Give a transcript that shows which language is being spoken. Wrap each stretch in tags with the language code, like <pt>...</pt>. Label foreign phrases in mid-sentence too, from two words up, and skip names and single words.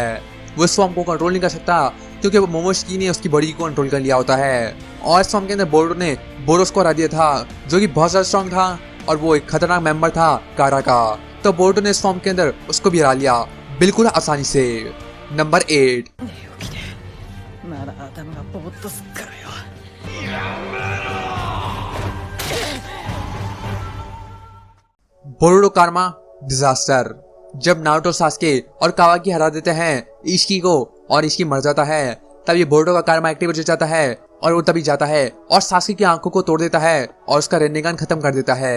<hi>वो इस फॉर्म को कंट्रोल नहीं कर सकता क्योंकि वो मोमोशिकी ने उसकी बॉडी को कंट्रोल कर लिया होता है। और इस फॉर्म के अंदर बोरुटो ने बोरोस को हरा दिया था जो कि बहुत ज्यादा स्ट्रॉन्ग था और वो एक खतरनाक मेंबर था कारा का। तो बोरुटो ने इस फॉर्म के अंदर उसको भी हरा लिया बिल्कुल आसानी से। नंबर 8,</hi> <ja>なら頭がぼーっとすっからよ。</ja> <hi>बोरुटो कारमा डिजास्टर। जब नारुतो सास्के और कावाकी हरा देते हैं इशिकी को और इशिकी मर जाता है, तब ये बोरुटो का कारमा एक्टिवेट हो जाता है और वो तभी जाता है और सास्के की आंखों को तोड़ देता है और उसका रेनेगान खत्म कर देता है।</hi>